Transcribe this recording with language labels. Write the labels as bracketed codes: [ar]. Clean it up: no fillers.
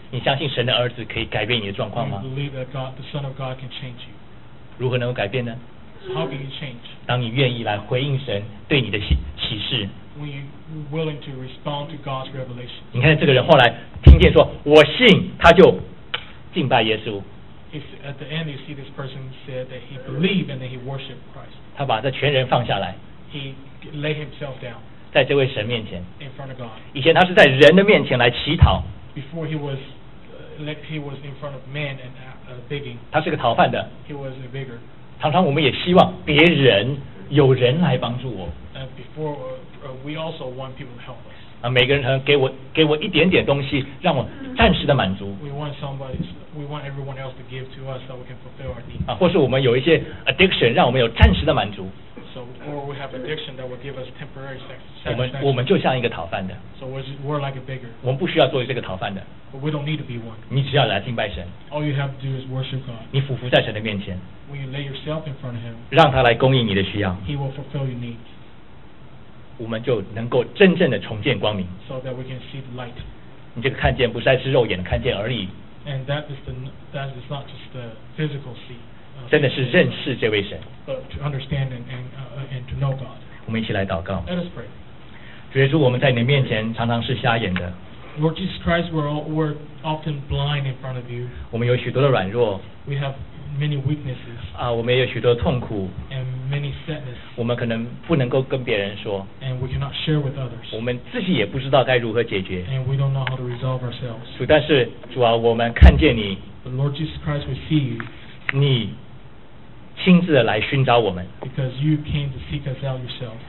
[zh] 你相信神的儿子可以改变你的状况吗 [en] Do you believe that God, the Son of God can change you? [zh] 如何能够改变呢 [en] How can you change? [zh] 当你愿意来回应神对你的启示 [en] When you're willing to respond to God's revelation. [zh] 你看这个人后来听见说我信他就敬拜耶稣 [en] If at the end you see this person said that he believed and that he worshipped Christ. [zh] 他把这全人放下来 [en] He laid himself down. [zh] 在这位神面前 [en] In front of God. [zh] 以前他是在人的面前来乞讨 [en] Before he was in front of men and begging. [zh] 他是个讨饭的 [en] He was a beggar. [zh] 常常我们也希望别人有人来帮助我 [en] And before we also want people to help us. [zh] 啊，每个人可能给我一点点东西，让我暂时的满足。 [en] We want everyone else to give to us so we can fulfill our needs. [zh] 啊，或是我们有一些 addiction， 让我们有暂时的满足。 [en] So, or we have addiction that will give us temporary satisfaction. [zh] 我们就像一个讨饭的。 [en] So we're like a beggar. [zh] 我们不需要做这个讨饭的。 [en] But we don't need to be one. [zh] 你只要来敬拜神。 [en] All you have to do is worship God. [zh] 你俯伏在神的面前。 [en] When you lay yourself in front of Him. [zh] 让他来供应你的需要。 [en] He will fulfill your needs. [zh] 我们就能够真正的重见光明。 [en] So that we can see the light. [zh] 你这个看见不再是肉眼的看见而已。 [en] And that is the that is not just the physical see. [zh] 真的是认识这位神。 [en] But to understand and to know God. [zh] 我们一起来祷告。 [en] Let us pray. [zh] 主耶稣，我们在你面前常常是瞎眼的。 [en] Lord Jesus Christ, we're often blind in front of you. [zh] 我们有许多的软弱。 [en] We have many weaknesses. [zh] 啊，我们也有许多痛苦。 [en] And many sadness. [zh] 我们可能不能够跟别人说。 [en] And we cannot share with others. [zh] 我们自己也不知道该如何解决。 [en] And we don't know how to resolve ourselves. [zh] 主，但是主啊，我们看见你。 [en] But Lord Jesus Christ, we see you. [zh] 你亲自的来寻找我们。 [en] Because you came to seek us out yourself.